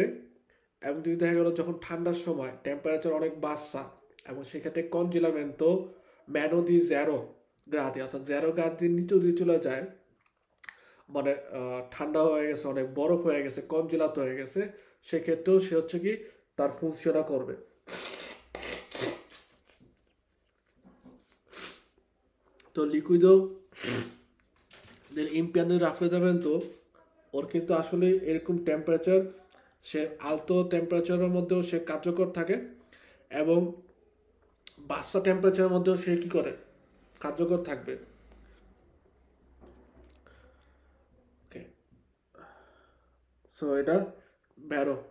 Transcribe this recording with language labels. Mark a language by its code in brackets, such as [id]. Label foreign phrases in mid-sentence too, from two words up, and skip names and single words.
[bn] এবং যদি দেখা গেল যখন ঠান্ডার সময় টেম্পারেচার অনেক বাড়ছে এবং সেক্ষেত্রে [it] congelamento meno di 0 gradi [bn] অর্থাৎ 0 গ্রাদির নিচে যদি চলে যায় মানে ঠান্ডা হয়ে গেছে, অনেক বরফ হয়ে গেছে, কনজেলাত হয়ে গেছে, সেক্ষেত্রেও সে হচ্ছে কি তার ফুংশনটা করবে। তো [it] liquido del impianto di raffreddamento [bn] ওর কিন্তু আসলে এরকম টেম্পারেচার সে আলতো টেম্পারেচারের মধ্যেও সে কার্যকর থাকে এবং বাসা টেম্পারেচারের মধ্যেও সে কি করে কার্যকর থাকবে। ওকে, সো এটা ভ্যারো।